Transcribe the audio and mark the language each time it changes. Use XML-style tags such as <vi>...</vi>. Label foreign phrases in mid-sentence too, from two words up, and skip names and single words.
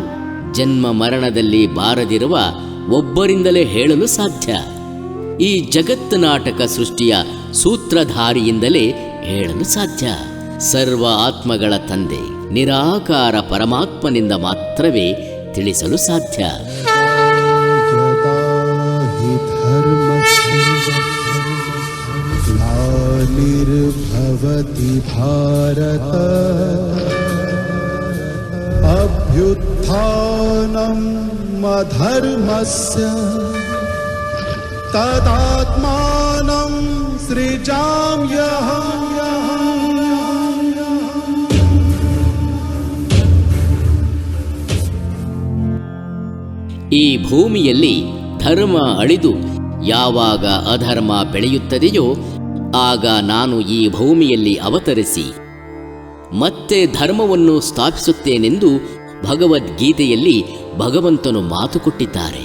<kn>ಜನ್ಮ ಮರಣದಲ್ಲಿ ಬಾರದಿರುವ ಒಬ್ಬರಿಂದಲೇ ಹೇಳಲು ಸಾಧ್ಯ. ಈ ಜಗತ್ತು ನಾಟಕ ಸೃಷ್ಟಿಯ ಸೂತ್ರಧಾರಿಯಿಂದಲೇ ಹೇಳಲು ಸಾಧ್ಯ. ಸರ್ವ ಆತ್ಮಗಳ ತಂದೆ ನಿರಾಕಾರ ಪರಮಾತ್ಮನಿಂದ ಮಾತ್ರವೇ ತಿಳಿಸಲು ಸಾಧ್ಯ.</kn> <sa>ग्लानिर्भवति भारत अभ्युत्थानम् अधर्मस्य तदात्मानं सृजाम्यहम्.</sa> <kn>ಈ ಭೂಮಿಯಲ್ಲಿ ಧರ್ಮ ಅಳಿದು ಯಾವಾಗ ಅಧರ್ಮ ಬೆಳೆಯುತ್ತದೆಯೋ ಆಗ ನಾನು ಈ ಭೂಮಿಯಲ್ಲಿ ಅವತರಿಸಿ ಮತ್ತೆ ಧರ್ಮವನ್ನು ಸ್ಥಾಪಿಸುತ್ತೇನೆಂದು ಭಗವದ್ಗೀತೆಯಲ್ಲಿ ಭಗವಂತನು ಮಾತು ಕೊಟ್ಟಿದ್ದಾರೆ.</kn>